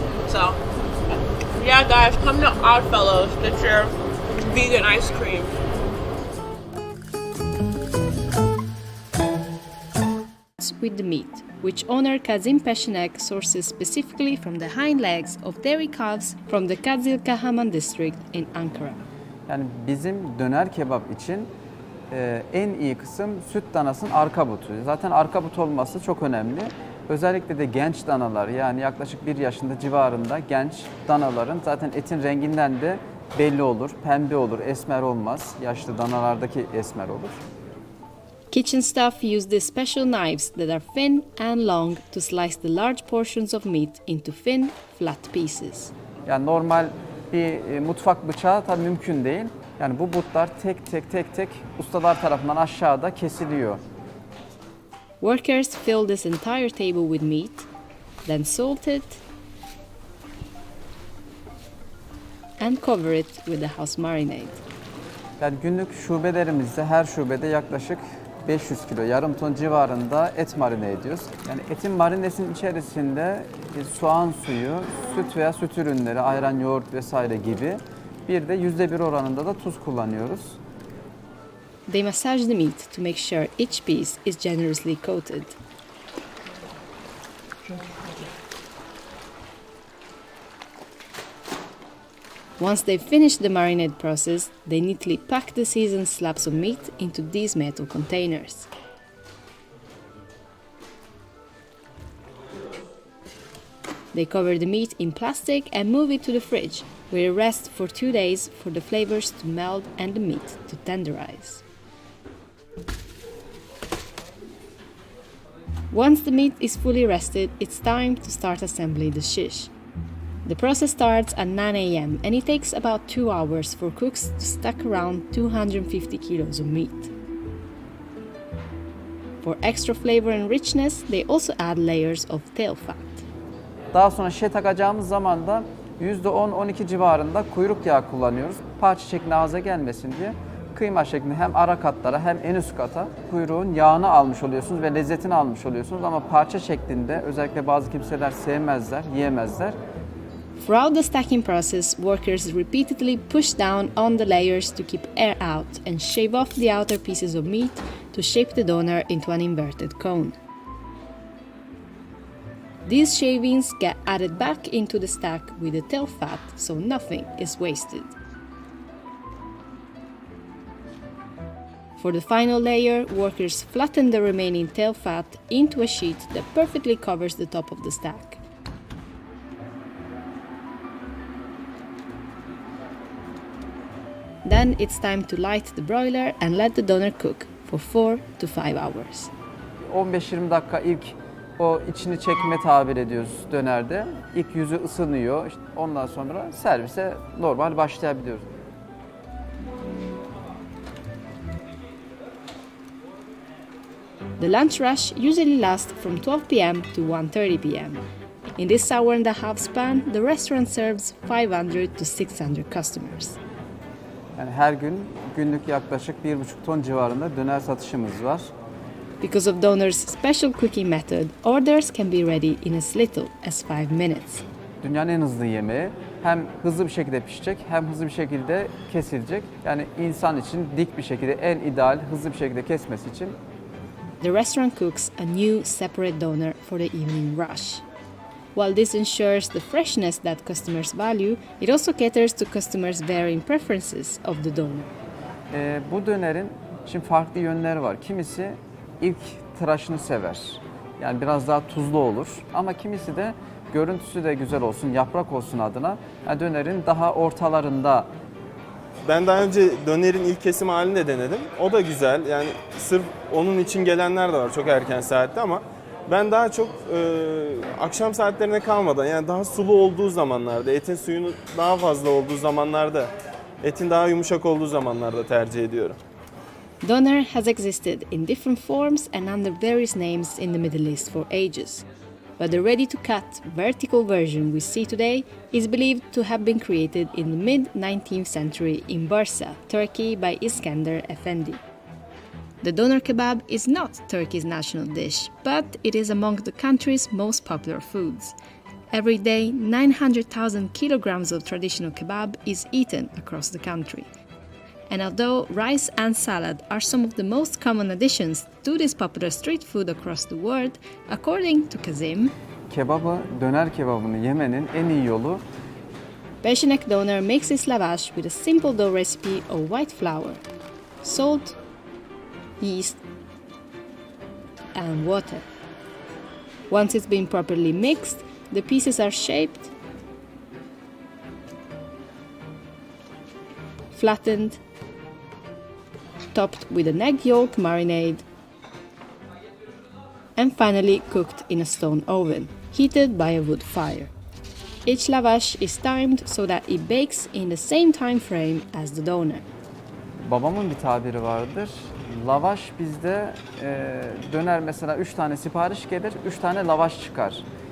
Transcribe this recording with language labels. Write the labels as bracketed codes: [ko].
[en] So yeah, guys, come to Oddfellows, get your vegan ice cream. With the meat, which owner Kazim Peshenek sources specifically from the hind legs of dairy calves from the Kazilkahaman district in Ankara. [tr] Yani bizim döner kebap için en iyi kısım süt danasının arka butu. Zaten arka but olması çok önemli. Özellikle de genç danalar, yani yaklaşık 1 yaşında civarında genç danaların zaten etin renginden de belli olur. Pembe olur, esmer olmaz. Yaşlı danalardaki esmer olur. [en] Kitchen staff use these special knives that are thin and long to slice the large portions of meat into thin, flat pieces. [tr] Yani normal bir mutfak bıçağı tabii mümkün değil. Yani bu butlar tek tek ustalar tarafından aşağıda kesiliyor. [en] Workers fill this entire table with meat, then salt it, and cover it with the house marinade. [tr] Yani günlük şubelerimizde her şubede yaklaşık 500 kilo, yarım ton civarında et marine ediyoruz. Yani etin marinesinin içerisinde soğan suyu, süt veya süt ürünleri, ayran, yoğurt vesaire gibi bir de %1 oranında da tuz kullanıyoruz. [en] They massage the meat to make sure each piece is generously coated. Once they've finished the marinade process, they neatly pack the seasoned slabs of meat into these metal containers. They cover the meat in plastic and move it to the fridge, where it rests for 2 days for the flavors to meld and the meat to tenderize. Once the meat is fully rested, it's time to start assembling the shish. The process starts at 9 a.m. and it takes about 2 hours for cooks to stack around 250 kilos of meat. For extra flavor and richness, they also add layers of tail fat. [tr] Daha sonra şişe takacağımız zaman da %10-12 civarında kuyruk yağı kullanıyoruz. Parça şeklinde ağza gelmesin diye kıyma şeklinde hem ara katlara hem en üst kata kuyruğun yağını almış oluyorsunuz ve lezzetini almış oluyorsunuz. Ama parça şeklinde özellikle bazı kimseler sevmezler, yiyemezler. [en] Throughout the stacking process, workers repeatedly push down on the layers to keep air out and shave off the outer pieces of meat to shape the doner into an inverted cone. These shavings get added back into the stack with the tail fat, so nothing is wasted. For the final layer, workers flatten the remaining tail fat into a sheet that perfectly covers the top of the stack. Then it's time to light the broiler and let the doner cook for 4 to 5 hours. [tr] 15-20 dakika ilk o içini çekme tabir ediyoruz dönerde. İlk yüzü ısınıyor. İşte ondan sonra servise normal başlayabiliyoruz. [en] The lunch rush usually lasts from 12 p.m. to 1:30 p.m. In this hour and a half span, the restaurant serves 500 to 600 customers. [tr] Yani her gün günlük yaklaşık 1,5 ton civarında döner satışımız var. [en] Because of Doner's special cooking method, orders can be ready in as little as 5 minutes. [tr] Dünyanın en hızlı yemeği. Hem hızlı bir şekilde pişecek hem hızlı bir şekilde kesilecek. Yani insan için dik bir şekilde en ideal hızlı bir şekilde kesmesi için. [en] The restaurant cooks a new separate doner for the evening rush. While this ensures the freshness that customers value, it also caters to customers' varying preferences of the doner. [tr] Bu dönerin şimdi farklı yönleri var. Kimisi ilk tıraşını sever. Yani biraz daha tuzlu olur. Ama kimisi de görüntüsü de güzel olsun, yaprak olsun adına. Yani dönerin daha ortalarında. Ben daha önce dönerin ilk kesim halini de denedim. O da güzel. Yani sırf onun için gelenler de var çok erken saatte ama ben daha çok akşam saatlerine kalmadan yani daha sulu olduğu zamanlarda, etin suyunu daha fazla olduğu zamanlarda, etin daha yumuşak olduğu zamanlarda tercih ediyorum. [en] Doner has existed in different forms and under various names in the Middle East for ages. But the ready-to-cut vertical version we see today is believed to have been created in the mid-19th century in Bursa, Turkey by Iskender Efendi. The doner kebab is not Turkey's national dish, but it is among the country's most popular foods. Every day, 900,000 kilograms of traditional kebab is eaten across the country. And although rice and salad are some of the most common additions to this popular street food across the world, according to Kazim, [tr] Döner kebabını yemenin en iyi yolu [en] Peşinek doner makes its lavash with a simple dough recipe of white flour, salt, yeast, and water. Once it's been properly mixed, the pieces are shaped, flattened, topped with an egg yolk marinade, and finally cooked in a stone oven, heated by a wood fire. Each lavash is timed so that it bakes in the same time frame as the doner. [tr] babamın bir tabiri vardır. Lavaş bizde döner mesela 3 tane sipariş gelir, 3 tane lavaş çıkar.